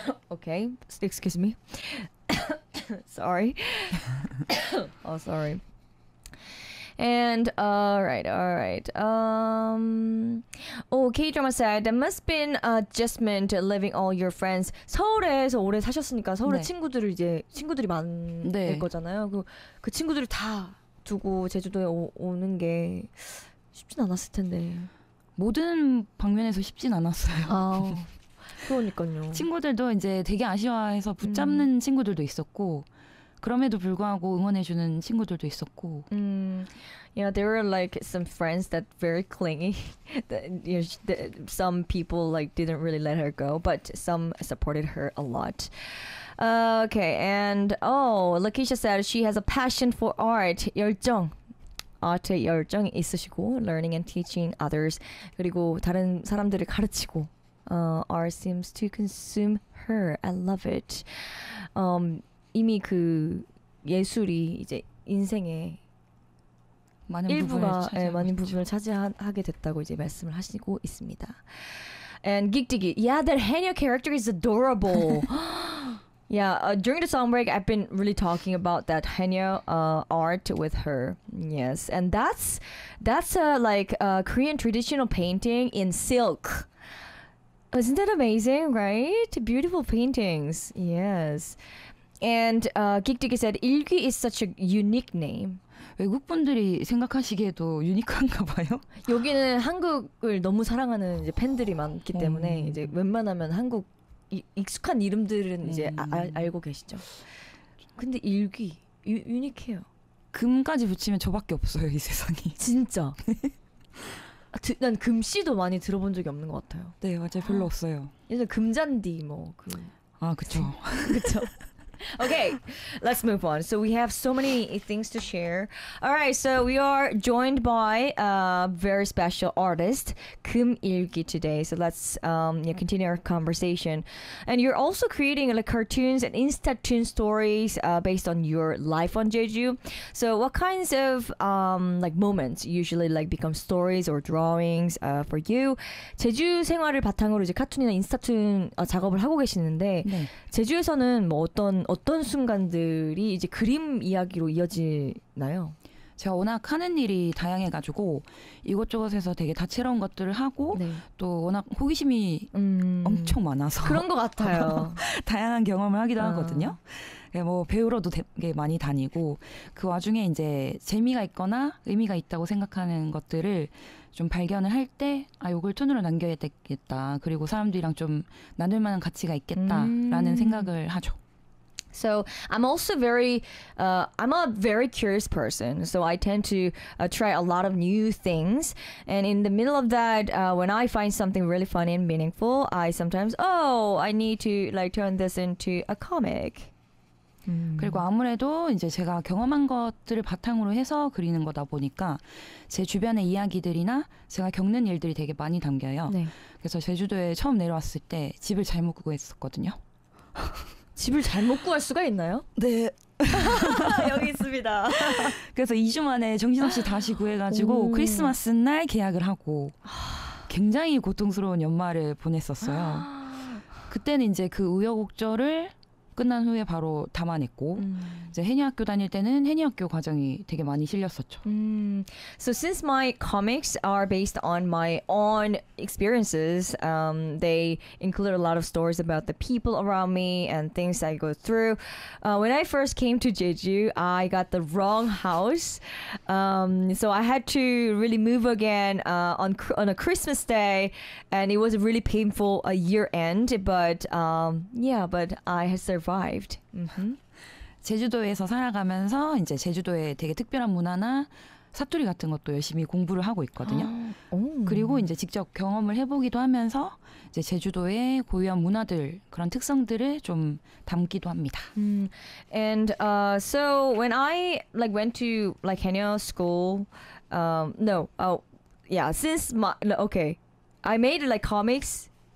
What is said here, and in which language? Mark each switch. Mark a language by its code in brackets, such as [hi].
[en] Okay, excuse me. Sorry. Oh, sorry. And all right. Oh, K-drama said there must be an adjustment living all your friends. [ko] 서울에서 오래 사셨으니까 서울에 네. 친구들을 이제 친구들이 많을 네. 거잖아요. 그 친구들을 다 두고 제주도에 오는 게 쉽진 않았을 텐데. 모든 방면에서 쉽진 않았어요. 그러니까요. 친구들도 이제 되게 아쉬워해서 붙잡는 친구들도 있었고. 그럼에도 불구하고 응원해주는 친구들도 있었고. [en] Yeah, there were like some friends that very clingy. some people like didn't really let her go, but some supported her a lot. Okay, and oh, Lakeisha said she has a passion for art. [ko] 열정, art 열정 있으시고, [en] learning and teaching others, [ko] 그리고 다른 사람들을 가르치고. [en] Art seems to consume her. I love it. [ko] 이미 그 예술이 이제 인생의 많은 일부가 부분을 예, 많은 부분을 차지하게 됐다고 이제 말씀을 하시고 있습니다. [en] And 깍두기, yeah, that Hanyeo character is adorable. yeah, during the song break, I've been really talking about that Hanyeo art with her. Yes, and that's a like a Korean traditional painting in silk. Isn't that amazing, right? Beautiful paintings. Yes. And 깍두기 said 일귀 is such a unique name. [ko] 외국 분들이 생각하시기에도 유니크한가 봐요. 여기는 한국을 너무 사랑하는 이제 팬들이 많기 때문에 이제 웬만하면 한국 익숙한 이름들은 이제 알고 계시죠. 근데 일귀 유니크해요. 금까지 붙이면 저밖에 없어요, 이 세상이. 진짜. 난 금씨도 많이 들어본 적이 없는 것 같아요. 네, 맞아요. 별로 없어요. 예전 금잔디 뭐 그. 아, 그렇죠. 그렇죠. [en] Okay, let's move on. So we have so many things to share. All right, so we are joined by a very special artist, 금일기 today. So let's continue our conversation. And you're also creating like cartoons and Instatoon stories based on your life on Jeju. So what kinds of like moments usually like become stories or drawings for you? [ko] 제주 생활을 바탕으로 이제 카툰이나 인스타툰 작업을 하고 계시는데 네. 제주에서는 뭐 어떤 순간들이 이제 그림 이야기로 이어지나요? 제가 워낙 하는 일이 다양해가지고 이곳저곳에서 되게 다채로운 것들을 하고 네. 또 워낙 호기심이 엄청 많아서 그런 것 같아요. 다양한 경험을 하기도 하거든요. 뭐 배우러도 되게 많이 다니고 그 와중에 이제 재미가 있거나 의미가 있다고 생각하는 것들을 좀 발견을 할 때 아 이걸 톤으로 남겨야 되겠다. 그리고 사람들이랑 좀 나눌 만한 가치가 있겠다라는 생각을 하죠. [en] So I'm also very, I'm a very curious person. So I tend to try a lot of new things. And in the middle of that, when I find something really funny and meaningful, I sometimes, oh, I need to like turn this into a comic. [ko] 그리고 아무래도 이제 제가 경험한 것들을 바탕으로 해서 그리는 거다 보니까 제 주변의 이야기들이나 제가 겪는 일들이 되게 많이 담겨요. 네. 그래서 제주도에 처음 내려왔을 때 집을 잘못 구했었거든요. 집을 잘못 구할 수가 있나요? 네. 여기 있습니다. 그래서 2주 만에 정신없이 다시 구해가지고 오. 크리스마스 날 계약을 하고 굉장히 고통스러운 연말을 보냈었어요. 그때는 이제 그 우여곡절을 끝난 후에 바로 담아냈고 이제 해니 학교 다닐 때는 해니 학교 과정이 되게 많이 실렸었죠. [en] So since my comics are based on my own experiences, they include a lot of stories about the people around me and things I go through. When I first came to Jeju, I got the wrong house. So I had to really move again on a Christmas day, and it was really painful a year end. But yeah, but I had survived. Mm-hmm. [ko] 제주도에서 살아가면서 이제 제주도의 되게 특별한 문화나 사투리 같은 것도 열심히 공부를 하고 있거든요. 그리고 이제 직접 경험을 해보기도 하면서 이제 제주도의 고유한 문화들 그런 특성들을 좀 담기도 합니다. [en] And so when I like went to like Haenyeo school, I made like comics.